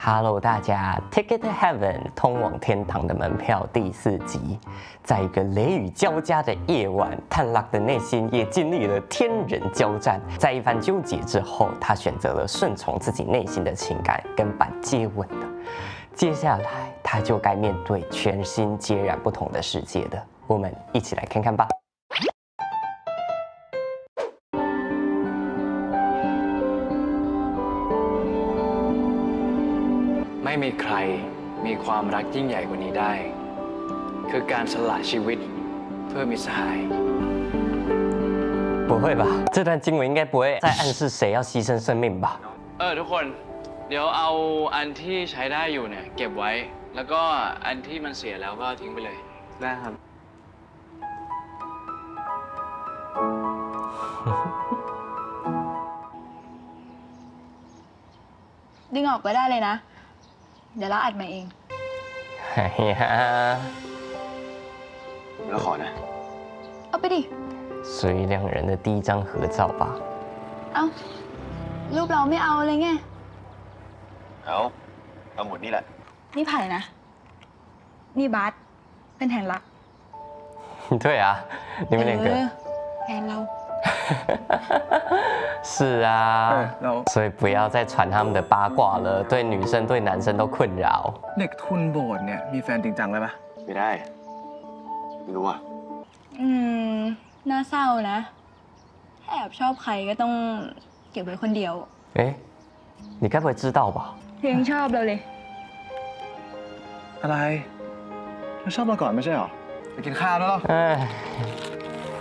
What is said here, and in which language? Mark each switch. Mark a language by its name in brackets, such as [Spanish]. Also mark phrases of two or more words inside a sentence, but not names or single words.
[Chinese] Hello， 大家 ，Ticket to Heaven 通往天堂的门票第4集，在一个雷雨交加的夜晚，探拉的内心也经历了天人交战。在一番纠结之后，他选择了顺从自己内心的情感，跟板接吻了。接下来，他就该面对全新截然不同的世界了。我们一起来看看吧。 [Thai] ไม่มีใครมีความรักยิ่งใหญ่กว่านี้ได้ คือการสละชีวิตเพื่อมิตรสหาย [Chinese] 不会吧？这段经文应该不会在暗示谁要牺牲生命吧？ [Thai] ทุกคนเดี๋ยวเอาอันที่ใช้ได้อยู่เนี่ยเก็บไว้ แล้วก็อันที่มันเสียแล้วก็ทิ้งไปเลยได้ครับ ดึงออกก็ได้เลยนะ เดี๋ยวเราอัดมาเอง [Chinese] 哎呀， [Thai] แล้วขอนะ เอาไปดิ [Chinese] 属于两人的第一张合照吧？ [Thai] เอารูปเราไม่เอาเลยไง เอาหมดนี่แหละ นี่ไผ่นะ นี่บาสเป็นแทนรัก [Chinese] 对啊，你们两个。 [Thai] แทนเรา [Chinese] 是啊，所以不要再传他们的八卦了，对女生对男生都困扰。 [Thai] เด็กทุนโบสถ์เนี่ยมีแฟนจริงจังเลยปะ ไม่ได้ไม่รู้อ่ะ น่าเศร้านะถ้าแอบชอบใครก็ต้องเก็บไว้คนเดียว [Chinese] 哎，你该不会知道吧？ [Thai] ยังชอบเราเลย อะไรเธอชอบเราก่อนไม่ใช่หรอไปกินข้าวแล้วหรอ [Chinese] 哎， [Thai] ไป